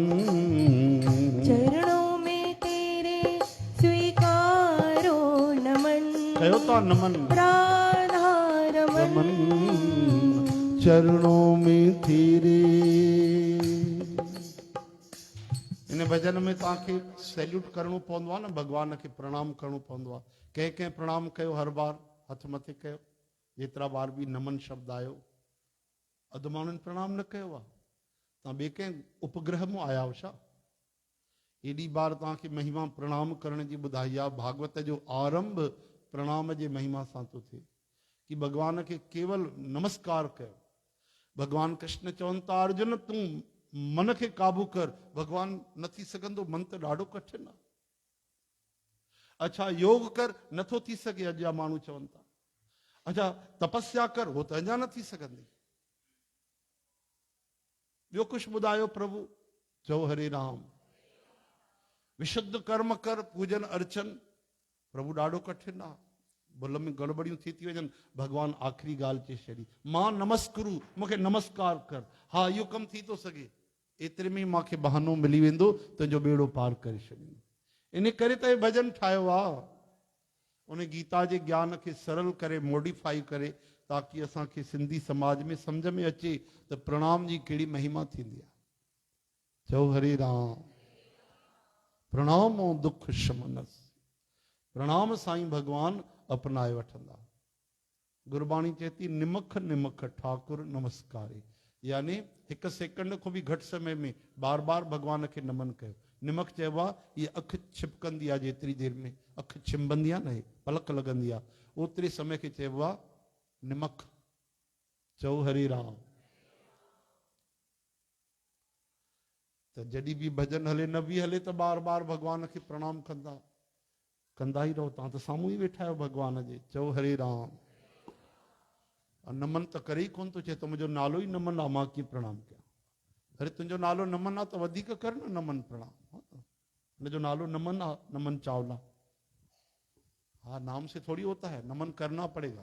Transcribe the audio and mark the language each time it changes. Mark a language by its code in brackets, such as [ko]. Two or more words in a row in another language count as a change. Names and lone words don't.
[hi] चरणों में तेरे स्वीकारो नमन कहो तो नमन राधा रमन रमन चरणों में तेरे [sd] इन भजन में तव्हांखे सैल्यूट करणो पवंदो आहे न भगवान खे प्रणाम करणो पवंदो आहे कंहिं कंहिं प्रणाम कयो हर बार हथ मथे कयो जेतिरा बार बि नमन शब्द आयो अधु माण्हुनि प्रणाम न कयो आहे तव्हां ॿिए कंहिं उपग्रह मां आया आहियो छा एॾी बार तव्हांखे महिमा प्रणाम करण जी ॿुधाई आहे भागवत जो आरंभ प्रणाम जे महिमा सां थो थिए कि भगवान खे केवल नमस्कार कयो भगवान कृष्ण चवनि था अर्जुन तूं मन खे काबू कर भगवान न थी सघंदो मन त ॾाढो कठिन आहे अच्छा योग कर नथो थी सघे अॼु जा माण्हू चवनि था अच्छा तपस्या कर हो त अञा न थी सघंदी ॿियो कुझु ॿुधायो प्रभु चओ हरे राम विशुद्ध कर्म कर पूजन अर्चन प्रभु ॾाढो कठिन आहे। भुल में गड़बड़ियूं थी वञनि, भॻवानु आख़िरी ॻाल्हि चई छॾी, मां नमस्कुरु, मूंखे नमस्कार कर। हा इहो कमु थी थो सघे, एतिरे में मूंखे बहानो मिली वेंदो, तुंहिंजो बेड़ो पार करे छॾींदो। इन करे त भॼन ठाहियो आहे, उन गीता जे ज्ञान खे सरल करे मॉडिफाई करे, ताकि असांखे सिंधी समाज में सम्झ में अचे त प्रणाम जी कहिड़ी महिमा थींदी आहे। चओ हरे राम। प्रणाम ऐं दुख शमनस, प्रणाम साईं भगवान अपनाए वठंदा। गुरबाणी चए थी [pa] निमख निमख ठाकुर नमस्कारे, [sd] यानी हिकु सेकंड खां बि घटि समय में बार बार भगवान खे नमन कयो। निमख चइबो आहे इहा अखि छिपकंदी आहे, जेतिरी देरि में अखि छिंबंदी आहे न, पलक लॻंदी आहे, ओतिरे समय खे चइबो आहे निमख। चओ हरे राम। त जॾहिं बि भॼन हले न बि हले त बार बार भगवान खे प्रणाम कंदा ई रहो। तव्हां त साम्हूं ई वेठा आहियो भगवान जे। चओ हरे राम। नमन त करे ई कोन थो, चए त मुंहिंजो नालो ई नमन आहे, मां कीअं प्रणाम कयां। अरे तुंहिंजो नालो नमन आहे त वधीक कर न नमन प्रणाम। हुनजो नालो नमन आहे, नमन चावला। [hi] हाँ, नाम से थोड़ी होता है, नमन करना पड़ेगा।